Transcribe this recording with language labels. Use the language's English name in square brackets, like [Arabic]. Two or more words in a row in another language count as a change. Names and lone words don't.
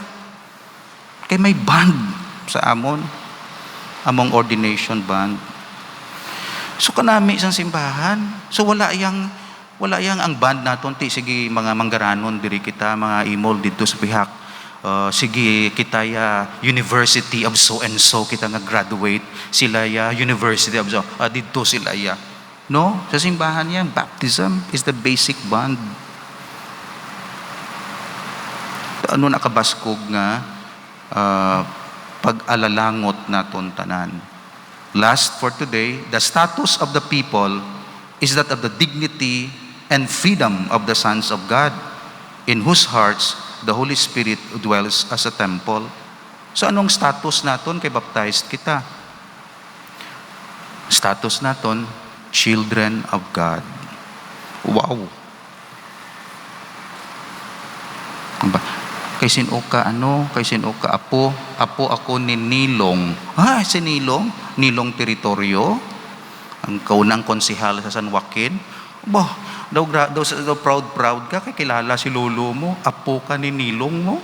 [Hiligaynon] Kay may band sa amon, among [English] ordination band. [Hiligaynon] So kanami isang simbahan. So wala yang ang band naton ti sige mga manggaranon diri kita mga imol dito sa pihak. Sige kita ya [English] University of so and so [Hiligaynon] kita nga graduate, sila ya [English] University of so [Hiligaynon] dito sila ya. No, sa simbahan yan, [English] baptism is the basic bond. [Hiligaynon] Ano nakabaskog nga pag-alalangot naton tanan. [English] Last for today, the status of the people is that of the dignity and freedom of the sons of God, in whose hearts the Holy Spirit dwells as a temple. [Hiligaynon] So anong status naton kay baptized kita? Status naton, [English] children of God. Wow. [Hiligaynon] Kay sino ka kay sino ka apo ako ni Nilong. Si Nilong, Nilong teritoryo, ang kaunang konsehal sa San Joaquin. Daw proud ka kay kilala si lolo mo, apo ka ni Nilong mo.